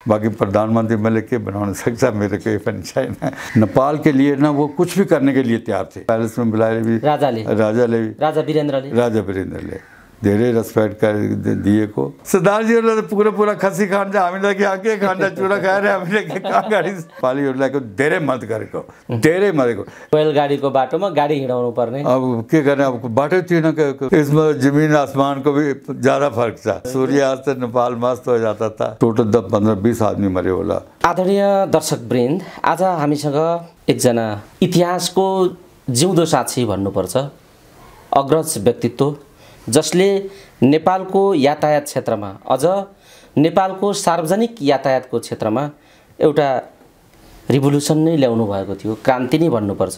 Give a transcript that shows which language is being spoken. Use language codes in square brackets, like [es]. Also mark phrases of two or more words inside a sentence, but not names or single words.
[ne] बाकी प्रधानमंत्री मैले के बनाउन सक्छ, मेरो केही पनि छैन। [hi] नेपाल के लिए ना वो कुछ भी करने के लिए तैयार थे। पैलेस में बुलाए भी [ne] राजा वीरेन्द्रले धेरै रेस्पेक्ट दिएको। सरदार जीहरुले त पूरा खसी खान्छ, हामीलाई के खान्छ, चुरा खाएर हामीले के गाडी पालीहरुलाई धेरै मद्दत गरेको, धेरै मरेको। बैलगाडीको बाटोमा गाडी हिँडाउनु पर्ने, अब के गर्ने, अब बाटो थिएन। [hi] इसमें जमीन आसमान को भी ज्यादा फर्क था। सूर्यास्त से नेपाल मस्त हो जाता था। टोटल 15-20 आदमी मरे होला। [ne] आदरणीय दर्शकवृन्द, आज हामीसँग एकजना इतिहासको जिउँदो साक्षी भन्नुपर्छ, अग्रज व्यक्तित्व, जसले नेपालको यातायात क्षेत्रमा, अझ नेपालको सार्वजनिक यातायातको क्षेत्रमा एउटा रिभोल्युसन नै ल्याउनु भएको थियो, क्रान्ति नै भन्नुपर्छ।